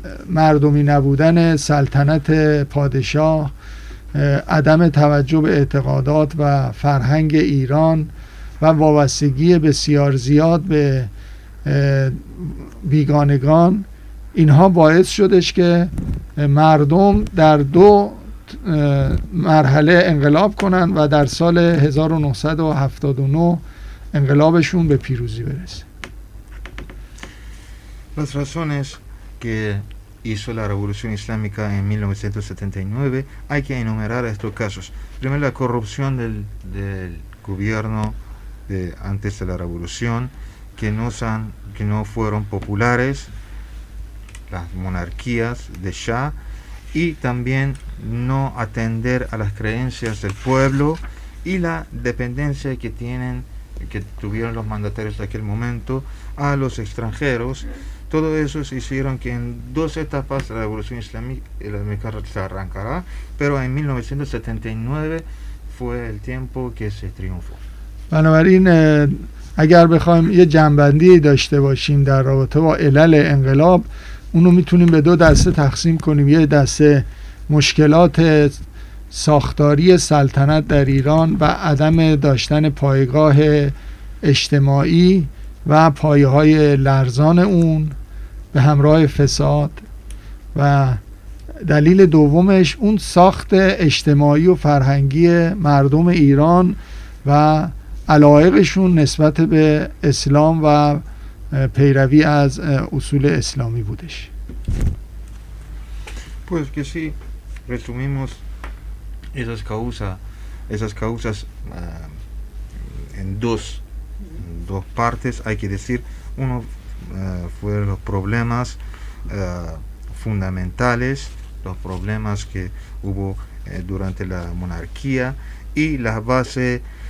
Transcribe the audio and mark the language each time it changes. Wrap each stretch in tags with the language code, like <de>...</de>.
<fa>مردمی نبودن سلطنت پادشاه، عدم توجه به اعتقادات و فرهنگ ایران و وابستگی بسیار زیاد به بیگانگان، اینها باعث شدش که مردم در دو مرحله انقلاب کنند و در سال 1979 انقلابشون به پیروزی برسه.</fa> <es>Las razones que hizo la revolución islámica en 1979, hay que enumerar estos casos. Primero, la corrupción del gobierno de antes de la revolución, que no fueron populares las monarquías de Shah, y también no atender a las creencias del pueblo y la dependencia que tuvieron los mandatarios de aquel momento a los extranjeros. Todo eso se hicieron que en dos etapas la revolución islámica se arrancará, pero en 1979 fue el tiempo que se triunfó.</es> <fa>بنابراین اگر بخوایم یه جنبندی داشته باشیم در رابطه با علل انقلاب، اونو میتونیم به دو دسته تقسیم کنیم. یه دسته مشکلات ساختاری سلطنت در ایران و عدم داشتن پایگاه اجتماعی و پایه‌های لرزان اون به همراه فساد، و دلیل دومش اون ساخت اجتماعی و فرهنگی مردم ایران و علایقشون نسبت به اسلام و پیروی از اصول اسلامی بودش.</fa> <es>Pues que si resumimos esas causas en dos partes, hay que decir, uno fueron los problemas fundamentales, los problemas que hubo durante la monarquía, y la base</es>